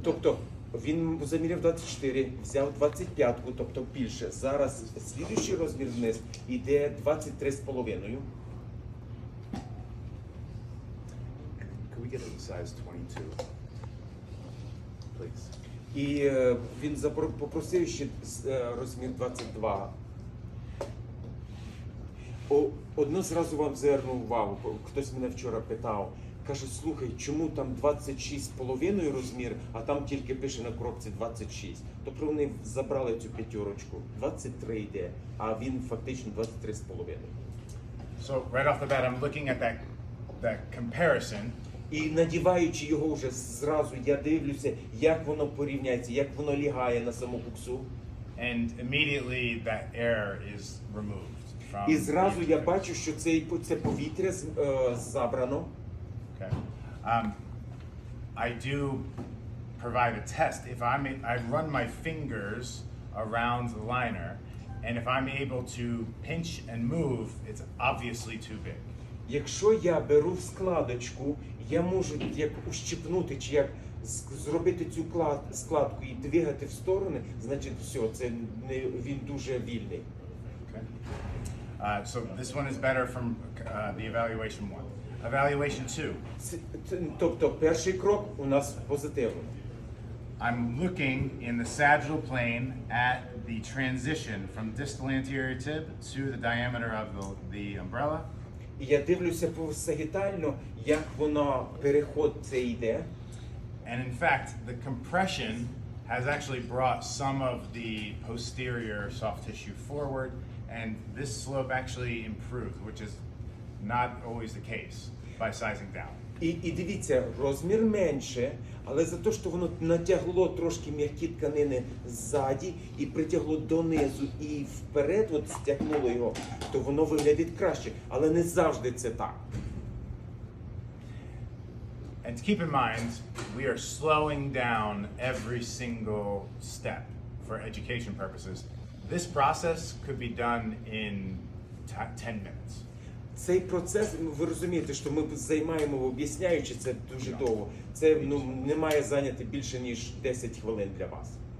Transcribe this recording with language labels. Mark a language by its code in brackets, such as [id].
[uk] Тобто він заміряв 24, взяв 25-ку, тобто більше. Зараз слідуючий розмір вниз іде 23,5. [en] Could we get a size 22, please? [uk] І він попросив ще розмір 22. Одно зразу вам звернув увагу, хтось мене вчора питав, каже, слухай, чому там 26,5 розмір, а там тільки пише на коробці 26. Тобто вони забрали цю п'ятерочку, 23 йде, а він фактично 23,5. [en] So right off the bat, I'm looking at that comparison. [uk] І надіваючи його вже зразу, я дивлюся, як воно порівняється, як воно лягає на саму буксу. [en] And immediately that air is removed from. [uk] І зразу [en] the [uk] я [en] interface. [uk] бачу, що це повітря забрано. [en] Okay. I do provide a test. If I run my fingers around the liner, and if I'm able to pinch and move, it's obviously too big. [uk] Якщо я беру складочку, я можу як ущипнути чи як зробити цю складку і двигати в сторони, значить все, він дуже вільний. [en] Okay. So this one is better from the evaluation one. Evaluation 2. [uk] Тобто перший крок у нас позитивний. [en] I'm looking in the sagittal plane at the transition from distal anterior tib to the diameter of the umbrella. [uk] І я дивлюся сагітально, як воно переход це йде. [en] And in fact, the compression has actually brought some of the posterior soft tissue forward, and this slope actually improved, which is not always the case by sizing down. [uk] І дивіться, розмір менше, але за те, що воно натягло трошки м'які тканини ззаді і притягло донизу і вперед, от стягнуло його, то воно виглядить краще. Але не завжди це так. [en] And to keep in mind, we are slowing down every single step for education purposes. This process could be done in 10 minutes. [uk] Цей процес, ви розумієте, що ми займаємо, об'ясняючи це дуже довго. Це не має зайняти більше, ніж 10 хвилин для вас.